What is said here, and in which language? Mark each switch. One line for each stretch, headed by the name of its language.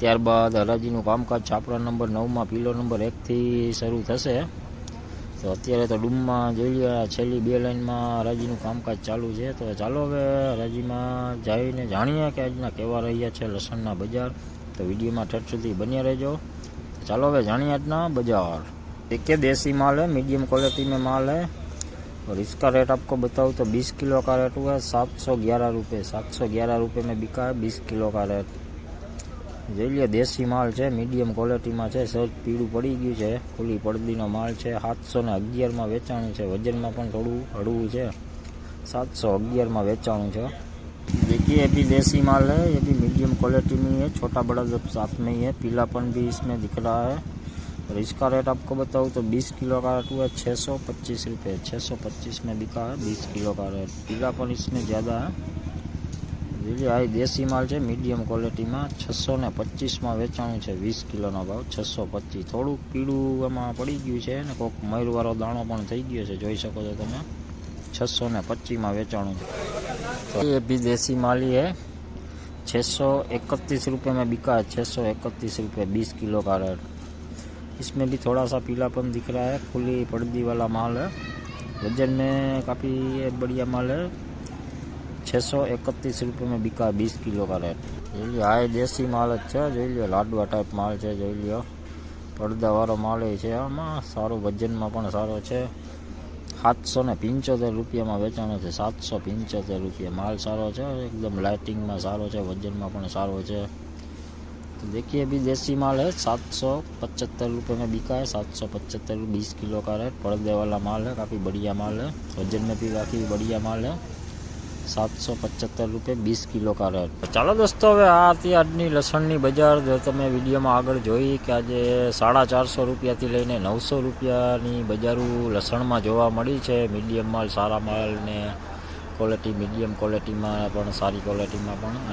Gujarati: ત્યારબાદ હરાજીનું કામકાજ છાપરા નંબર 9માં પીલો નંબર 1થી શરૂ થશે। તો અત્યારે તો ડૂમમાં જોઈ લો છેલ્લી 2 લાઈનમાં હરાજીનું કામકાજ ચાલુ છે। તો ચાલો હવે હરાજીમાં જઈને જાણીએ કે આજના કેવા રહ્યા છે લસણના બજાર। તો વિડીયોમાં ઠેઠ સુધી બન્યા રહેજો। તો ચાલો હવે જાણીએ આજના बजार।
Hindi: देखिए देसी माल है, मीडियम क्वालिटी में माल है और इसका रेट आपको बताऊँ तो 20 किलो का रेट हुआ है 711 रुपये। 711 रुपये में बिका है 20 किलो का रेट।
Gujarati: જોઈ લે દેશી માલ છે, મીડિયમ ક્વોલિટીમાં છે, સહેજ પીળું પડી ગયું છે, ખુલ્લી પડદીનો માલ છે। 711માં વેચાણું છે, વજનમાં પણ થોડું હળવું છે। 711માં વેચાણું છે।
Hindi: देखिए ये भी देसी माल है, ये भी मीडियम क्वालिटी में है, छोटा बड़ा सब साथ में ही है, पीलापन भी इसमें दिख रहा है। और इसका रेट आपको बताऊँ तो 20 किलो का रेट हुआ 625 रुपये। 625 में बिका है 20 किलो का रेट। पीलापन इसमें ज़्यादा है।
Gujarati: આ દેશી માલ છે, મીડિયમ ક્વોલિટીમાં 625માં વેચાણું છે। 20 કિલોનો ભાવ 625। થોડુંક પીળું એમાં પડી ગયું છે ને કોઈક મયુરવાળો દાણો પણ થઈ ગયો છે, જોઈ શકો છો તમે। 625માં વેચાણું છે।
Hindi: तो ये भी देसी माल ही है, 631 रुपये में बिका है। 631 रुपये 20 किलो का रेट। इसमें भी थोड़ा सा पीलापन दिख रहा है, खुली पर्दी वाला माल है, वजन में काफ़ी बढ़िया माल है। 631 रुपये में बिका 20 किलो का रेट।
Gujarati: જોઈ લો આ દેશી માલ જ છે, જોઈ લો લાડવા ટાઈપ માલ છે, જોઈ લો પડદાવાળો માલ છે, આમાં સારો વજનમાં પણ સારો છે। 775 રૂપિયામાં વેચાણો છે। 775 રૂપિયા માલ સારો છે, एकदम लाइटिंग में सारो है, वजन में पण सारो है।
Hindi: तो देखिए अभी देसी माल है 775 रुपये में बिका है। 775 20 किलो का रेट। पर्दे वाला माल है, काफ़ी बढ़िया माल है, वजन में भी काफ़ी बढ़िया माल है। 775 रुपये 20 किलो का रेट।
Gujarati: ચાલો દોસ્તો, હવે આ હતી આજની લસણની બજાર। જો તમે વિડીયોમાં આગળ જોઈ કે આજે 450 રૂપિયાથી લઈને 900 રૂપિયાની બજારો લસણમાં જોવા મળી છે। મીડિયમ માલ, સારા માલ ને ક્વોલિટી મીડિયમ ક્વોલિટીમાં પણ સારી ક્વોલિટીમાં પણ।